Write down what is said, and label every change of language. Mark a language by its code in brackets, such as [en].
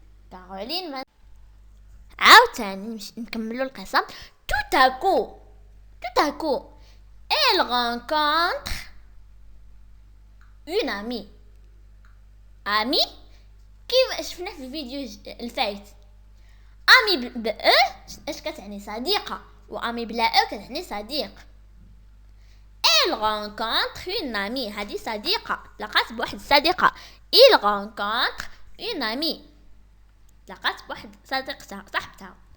[ar] كارولين عاوتاني نكملوا القصه. [fr] tout à coup elle rencontre une amie [ar] كيف شفنا في الفيديو الفايت. امي اش كتعني صديقه، وامي بلا كتعني صديق. [fr] elle rencontre une amie [ar] هذه صديقه لقات بواحد الصديقه. [fr] il rencontre une amie [ar] لقات بواحد صديقتها صاحبتها.